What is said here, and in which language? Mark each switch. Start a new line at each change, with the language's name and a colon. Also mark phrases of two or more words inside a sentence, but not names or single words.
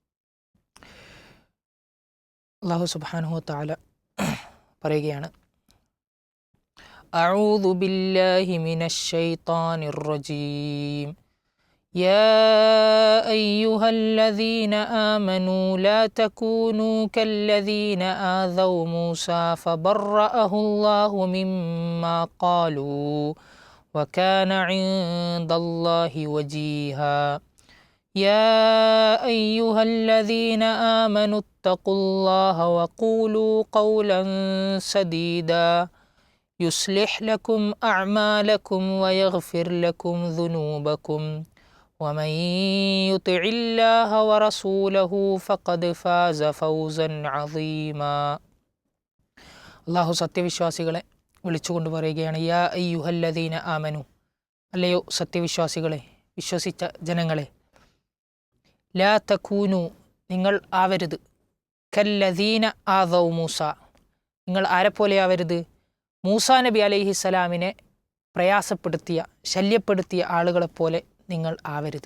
Arabic: الله سبحانه وتعالى പറയുകയാണ്, أعوذ بالله من الشيطان الرجيم. يا أيها الذين آمنوا لا تكونوا كالذين آذوا موسى فبرأه الله مما قالوا وكان عند الله وجيها. يا أيها الذين آمنوا اتقوا الله وقولوا قولا سديدا يصلح لكم أعمالكم ويغفر لكم ذنوبكم ومن يطع الله ورسوله فقد فاز فوزا عظيما.
Malayalam: الله സത്യവിശ്വാസികളെ വിളിച്ചുകൊണ്ട് പറയുകയാണ്,
Arabic: يا أيها الذين آمنوا,
Malayalam: അല്ലയോ സത്യവിശ്വാസികളെ, വിശ്വസിച്ച ജനങ്ങളെ,
Arabic: لا تكونوا,
Malayalam: നിങ്ങൾ ആവരുത്,
Arabic: كالذين آذوا موسى,
Malayalam: നിങ്ങൾ ആരെപ്പോലെ ആവരുത്, മൂസാ നബി അലൈഹിസ്സലാമിനെ പ്രയാസപ്പെടുത്തിയ ശല്യപ്പെടുത്തിയ ആളുകളെപ്പോലെ നിങ്ങൾ ആവരുത്.